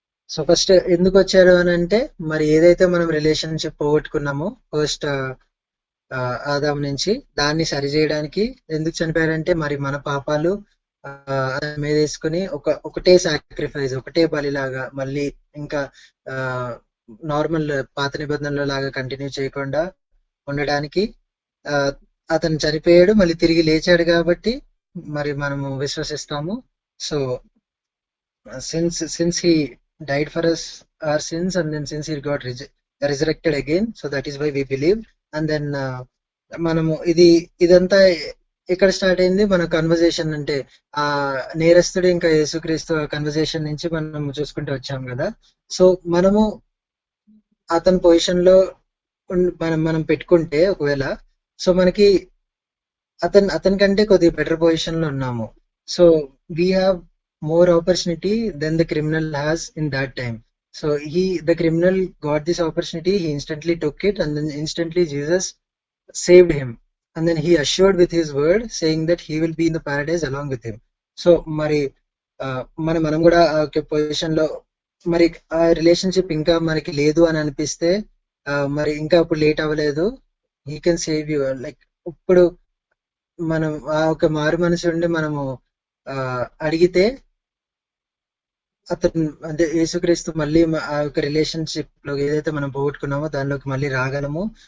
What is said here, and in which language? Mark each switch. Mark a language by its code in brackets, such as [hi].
[te] So first ఎందుకు వచ్చారు అని అంటే, మరి ఏదైతే మనం రిలేషన్షిప్ పోగొట్టుకున్నామో ఫస్ట్ ఆదాం నుంచి, దాన్ని సరిచేయడానికి ఎందుకు చనిపోయారంటే, మరి మన పాపాలు మీద వేసుకుని ఒకటే సాక్రిఫైస్, ఒకటే బలిలాగా మళ్ళీ ఇంకా నార్మల్ పాత నిబంధనలో లాగా కంటిన్యూ చేయకుండా ఉండడానికి అతను చనిపోయాడు, మళ్ళీ తిరిగి లేచాడు కాబట్టి మరి మనము విశ్వసిస్తాము. [en] So since he died for us our sins, and then since he got resurrected again, so that is why we believe. And then [te] మనము ఇదంతా ఎక్కడ స్టార్ట్ అయింది? మన కన్వర్జేషన్, అంటే ఆ నేరస్తుడు ఇంకా యేసుక్రీస్తు కన్వర్జేషన్ నుంచి మనం చూసుకుంటూ వచ్చాం కదా. సో మనము అతని పొజిషన్ లో మనం పెట్టుకుంటే ఒకవేళ, సో మనకి అతని కంటే కొద్దిగా బెటర్ పొజిషన్ లో ఉన్నాము. [en] So we have more opportunity than the criminal has in that time. So the criminal got this opportunity, he instantly took it, and then instantly Jesus saved him, and then he assured with his word saying that he will be in the paradise along with him. [te] So మరి మనం కూడా ఒక position లో, మరి ఆ relationship ఇంకా మనకి లేదు అని అనిపిస్తే, మరి ఇంకా ఇప్పుడు లేట్ అవ్వలేదు, [en] he can save you. [te] Like ఇప్పుడు మనం ఆ ఒక మారు మనసు ఉండి మనము అడిగితే అతను, అంటే యేసుక్రీస్తు మళ్ళీ ఆ యొక్క రిలేషన్షిప్ లో ఏదైతే మనం పోగొట్టుకున్నామో దానిలోకి మళ్ళీ రాగలము.